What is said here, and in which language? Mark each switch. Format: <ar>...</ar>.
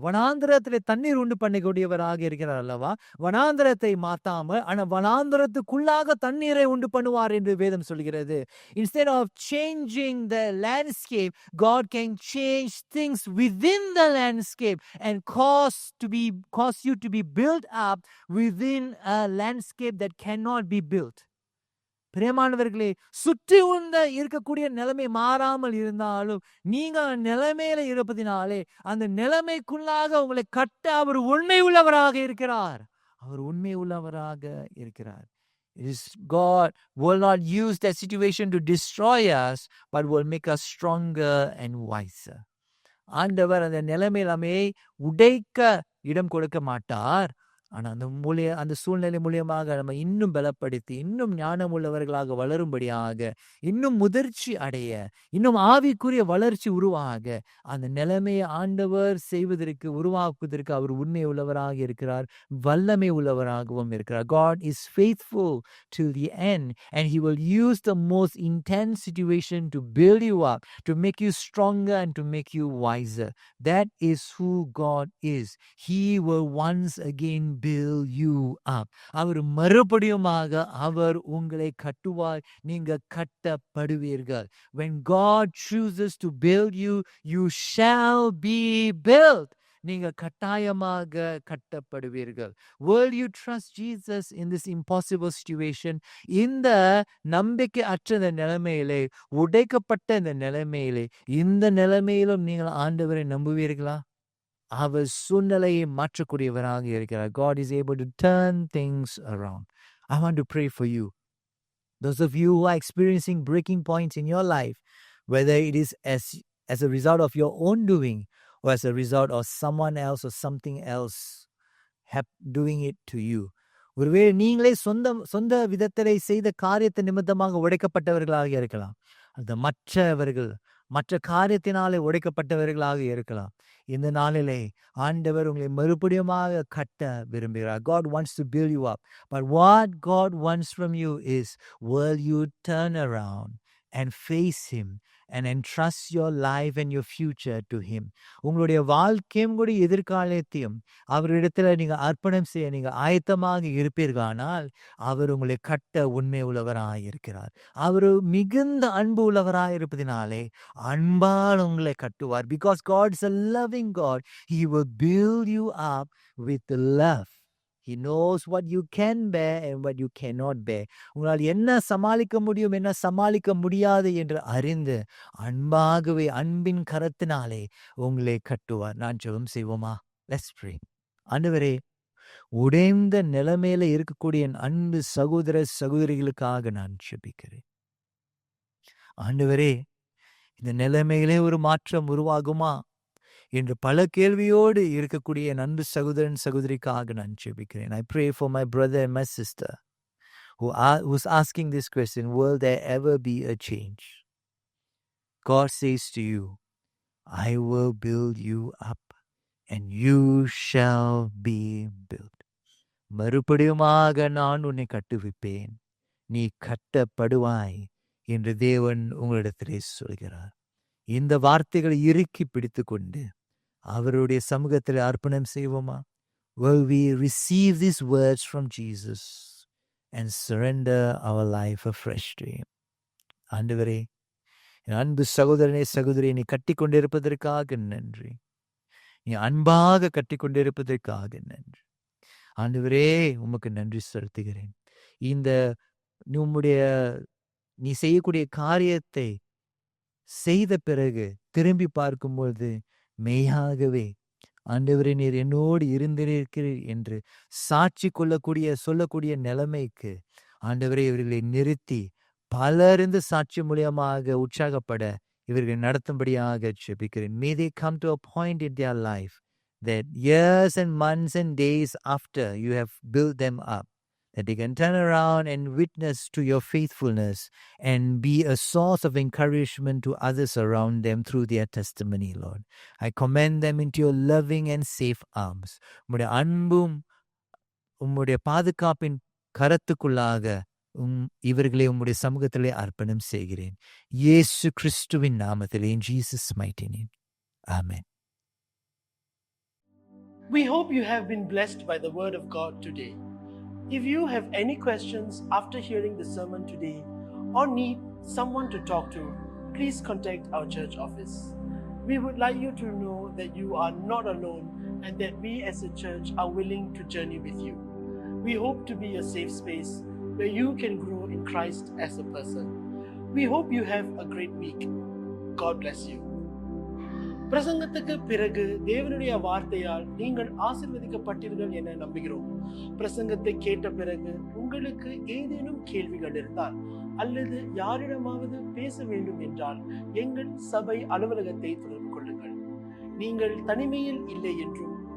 <ta>வனாந்திரத்திலே தண்ணீர் உண்டு பண்ணக்கூடியவராக இருக்கிறார் அல்லவா? வனாந்திரத்தை மாத்தாம, ஆனா வனாந்திரத்துக்குள்ளாக தண்ணீரை உண்டு பண்ணுவார் என்று வேதம் சொல்கிறது.</ta> <en>Instead of changing the landscape, God can change things within the landscape and cause you to be built up within a landscape that cannot be built.</en> <ta>பிரியமானவர்களே, சுற்றி இருக்கக்கூடிய நிலைமை மாறாமல் இருந்தாலும் நீங்க நிலைமையில இருப்பதினாலே அந்த நிலைமைக்குள்ளாக உங்களை கட்ட அவர் உண்மை உள்ளவராக இருக்கிறார். அவர் உண்மை உள்ளவராக இருக்கிறார்.</ta> <en>God will not use that situation to destroy us, but will make us stronger and wiser.</en> <ta>ஆண்டவர் அந்த நிலைமையிலே உடைக்க இடம் கொடுக்க மாட்டார். ஆனா அந்த சூழ்நிலை மூலியமாக நம்ம இன்னும் பலப்படுத்தி, இன்னும் ஞானம் உள்ளவர்களாக வளரும்படியாக, இன்னும் முதிர்ச்சி அடைய, இன்னும் ஆவிக்குரிய வளர்ச்சி உருவாக, அந்த நிலைமையை ஆண்டவர் செய்வதற்கு, உருவாக்குவதற்கு அவர் உண்மை உள்ளவராக இருக்கிறார். வல்லமை உள்ளவராகவும் இருக்கிறார்.</ta> <en>God is faithful till the end, and he will use the most intense situation to build you up, to make you stronger and to make you wiser. That is who God is. He will once again build you up.</en> <ta>அவர் மறுபடியுமாக அவர் உங்களை கட்டுவார். நீங்க கட்டப்படுவீர்கள்.</ta> <en>When God chooses to build you, you shall be built.</en> <ta>நீங்க கட்டாயமாக கட்டப்படுவீர்கள்.</ta> <en>Will you trust Jesus in this impossible situation?</en> <ta>இந்த நம்பிக்கை அற்ற இந்த நிலைமையிலே, உடைக்கப்பட்ட இந்த நிலைமையிலே, இந்த நிலைமையிலும் நீங்கள் ஆண்டவரை நம்புவீர்களா? அவர் சூழ்நிலையை மாற்றக்கூடியவராக இருக்கிறார்.</ta> <en>God is able to turn things around. I want to pray for you. Those of you who are experiencing breaking points in your life, whether it is as a result of your own doing or as a result of someone else or something else doing it to you.</en> <ta>ஒருவேளை நீங்களே சொந்த விதத்திலே செய்த காரியத்தை நிமித்தமாக உடைக்கப்பட்டவர்களாக இருக்கலாம். அந்த மற்ற காரியத்தினாலே உடைக்கப்பட்டவர்களாக இருக்கலாம். இந்த நாளிலே ஆண்டவர் உங்களை மறுபடியுமாக கட்ட விரும்புகிறார்.</ta> <en>God wants to build you up. But what God wants from you is, will you turn around and face him and entrust your life and your future to him?</en> <ta>உங்களுடைய வாழ்க்கையும் கூட எதிர்காலத்தையும் அவரிடத்துல நீங்க அர்ப்பணம் செய்ய நீங்க ஆயத்தமாக இருப்பீர்களானால், அவர் உங்களை கட்ட உண்மை உள்ளவராக இருக்கிறார். அவர் மிகுந்த அன்பு உள்ளவராக இருப்பதினாலே அன்பால் உங்களை கட்டுவார்.</ta> <en>Because God is a loving God, he will build you up with love. He knows what you can bear and what you cannot bear.</en> <ta>உங்களால் என்ன சமாளிக்க முடியும், என்ன சமாளிக்க முடியாது என்று அறிந்து அன்பாகவே அன்பின் கரத்தினாலே உங்களை கட்டுவார். நான் ஜெபம் செய்வோமா?</ta> <en>Let's pray.</en> <ta>ஆண்டவரே, உடைந்த நிலைமையில இருக்கக்கூடிய என் அன்பு சகோதர சகோதரிகளுக்காக நான் ஜெபிக்கிறேன். ஆண்டவரே, இந்த நிலைமையிலே ஒரு மாற்றம் உருவாகுமா என்று பல கேள்வியோடு இருக்கக்கூடிய என் அன்பு சகோதரன் சகோதரிக்காக நான் ஜெபிக்கிறேன்.</ta> <en>I pray for my brother and my sister who's asking this question, will there ever be a change? God says to you, I will build you up and you shall be built.</en> <ta>மறுபடியுமாக நான் உன்னை கட்டுவிப்பேன், நீ கட்டப்படுவாய் என்று தேவன் உங்களிடத்திலே சொல்கிறார். இந்த வார்த்தைகளை இறுக்கி பிடித்து கொண்டு அவருடைய சமூகத்தில் அர்ப்பணம் செய்வோமா?</ta> <en>Will we receive these words from Jesus and surrender our life afresh to him?</en> <ta>ஆண்டவரே, என் அன்பு சகோதரனே சகோதரி, நீ கட்டி கொண்டிருப்பதற்காக நன்றி. நீ அன்பாக கட்டி கொண்டிருப்பதற்காக நன்றி. ஆண்டவரே, உமக்கு நன்றி செலுத்துகிறேன். இந்த நீ செய்யக்கூடிய காரியத்தை செய்த பிறகு திரும்பி பார்க்கும்போது மெய்யாகவே ஆண்டவரே நீர் என்னோடு இருந்திருக்கிறீர் என்று சாட்சி சொல்லக்கூடிய நிலைமைக்கு ஆண்டவரே இவர்களை நிறுத்தி பலரிருந்து சாட்சி மூலியமாக உற்சாகப்பட இவர்களை நடத்தும்படியாக ஜெபிக்கிறேன்.</ta> <en>May they come to a point in their life that years and months and days after you have built them up, that they can turn around and witness to your faithfulness and be a source of encouragement to others around them through their testimony, Lord. I commend them into your loving and safe arms.</en> <ta>உம்முடைய அன்பும் உம்முடைய பாதுகாப்பின் கரத்துக்குள்ளாக இவர்களை உம்முடைய சமூகத்திலே அர்ப்பணம் செய்கிறேன். இயேசு கிறிஸ்துவின் நாமத்திலே,</ta> <en>in Jesus' mighty name. Amen. We hope you have been blessed by the word of God today. If you have any questions after hearing the sermon today or need someone to talk to, please contact our church office. We would like you to know that you are not alone and that we as a church are willing to journey with you. We hope to be a safe space where you can grow in Christ as a person. We hope you have a great week. God bless you.</en> <ta>பிரசங்கத்துக்கு பிறகு தேவனுடைய வார்த்தையால் நீங்கள் ஆசீர்வதிக்கப்பட்டீர்கள் என நம்புகிறோம். பிரசங்கத்தை கேட்ட பிறகு உங்களுக்கு ஏதேனும் கேள்விகள் இருந்தால் அல்லது யாரிடமாவது பேச வேண்டும் என்றால் எங்கள் சபை அலுவலகத்தை தொடர்பு கொள்ளுங்கள். நீங்கள் தனிமையில் இல்லை என்றும்</ta>